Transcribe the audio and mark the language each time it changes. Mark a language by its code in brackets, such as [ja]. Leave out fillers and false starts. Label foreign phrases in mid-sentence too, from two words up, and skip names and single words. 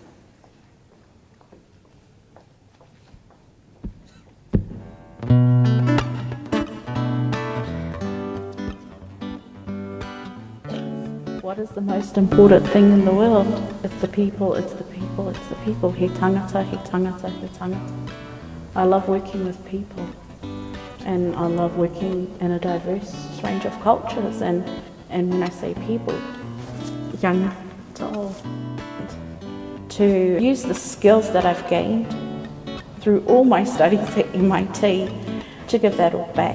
[en] What is the most important thing in the world? It's the people, it's the people, it's the people. [mi] He tangata, he tangata, he tangata. [en] I love working with people, and I love working in a diverse range of cultures, and when I say people, young to old. To use the skills that I've gained through all my studies at MIT to give that all back.